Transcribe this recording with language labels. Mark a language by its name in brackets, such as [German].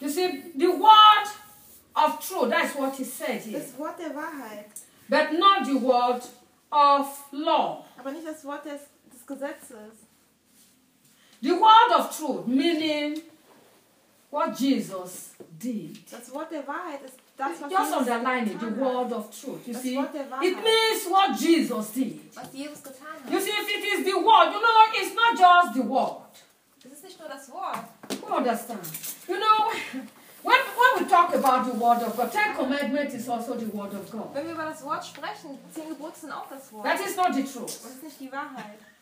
[English] You see, the word of truth, that's what he said here. [German] Das Wort der Wahrheit. [English] But not the word of law. [German] Aber nicht das Wort des Gesetzes. [English] The word of truth, meaning what Jesus did. [German] Das Wort der Wahrheit ist das, was [English] just underline it, the word of truth. You see, it means what Jesus did. [German] Was Jesus getan hat. [English] You see, if it is the word, you know, it's not just the word. [German] Nicht nur das Wort. [English] Who understands? You know, when we talk about the word of God, Ten Commandments is also the word of God. [German] Wenn wir über das Wort sprechen, Zehn Gebote sind auch das Wort. [English] That is not the truth. [German] Das ist nicht die Wahrheit.